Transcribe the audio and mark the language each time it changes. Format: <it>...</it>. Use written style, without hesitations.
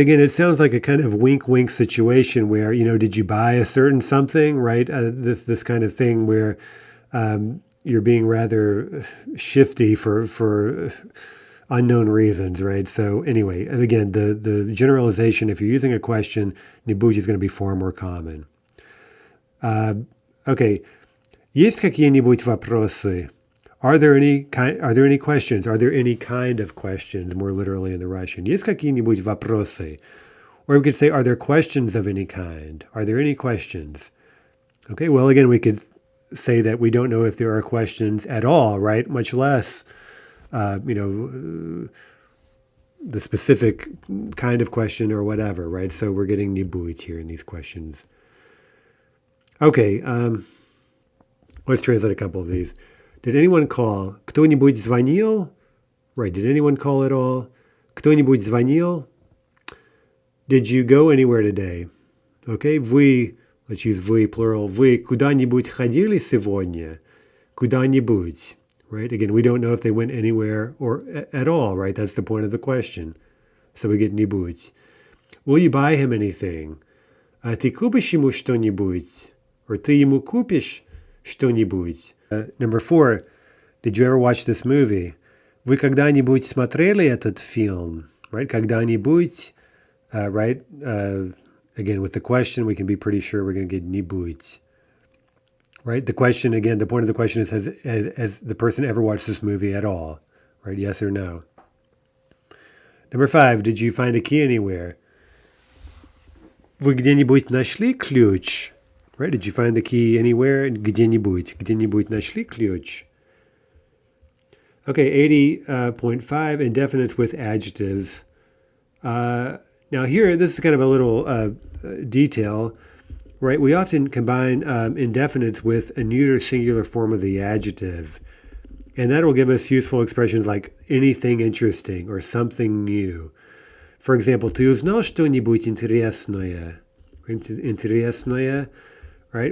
<en>Again, it sounds like a kind of wink-wink situation where, did you buy a certain something, right? This kind of thing where you're being rather shifty for unknown reasons, right? So anyway, and again, the generalization, if you're using a question, не будь is going to be far more common.</en> <ru>Okay. Есть какие-нибудь вопросы?</ru> <en>Are there any questions? Are there any kind of questions, more literally in the Russian?</en> <ru>Есть какие-нибудь вопросы?</ru> <en>Or we could say, are there questions of any kind? Are there any questions? Okay, well, again, we could say that we don't know if there are questions at all, right? Much less, the specific kind of question or whatever, right? So we're getting не будет here in these questions. Okay, let's translate a couple of these. Did anyone call?</en> <ru>Кто-нибудь звонил?</ru> <en>Right, did anyone call at all?</en> <ru>Кто-нибудь звонил?</ru> <en>Did you go anywhere today? Okay, вы, let's use вы, plural.</en> <ru>Вы куда-нибудь ходили сегодня?</ru> <en>Куда-нибудь, right? Again, we don't know if they went anywhere or at all, right? That's the point of the question. So we get нибудь. Will you buy him anything?</en> <ru>А ты купишь ему что-нибудь? Or ты ему купишь что-нибудь?</ru> <en>Number 4. Did you ever watch this movie?</en> <ru>Вы когда-нибудь смотрели этот фильм?</ru> <en>Right? Когда-нибудь, right? Again, with the question, we can be pretty sure we're going to get нибудь. Right? The question, again, the point of the question is, has the person ever watched this movie at all? Right? Yes or no? Number 5. Did you find a key anywhere?</en> <ru>Вы где-нибудь нашли ключ?</ru> <en>Right? Did you find the key anywhere?</en> <ru>Где-нибудь. Где-нибудь нашли ключ?</ru> <en>Okay, 80.5, indefinites with adjectives. Now here, this is kind of a little detail, right? We often combine indefinites with a neuter singular form of the adjective. And that will give us useful expressions like anything interesting or something new. For example,</en> <ru>ты узнал что-нибудь интересное? Интересное, right?</ru>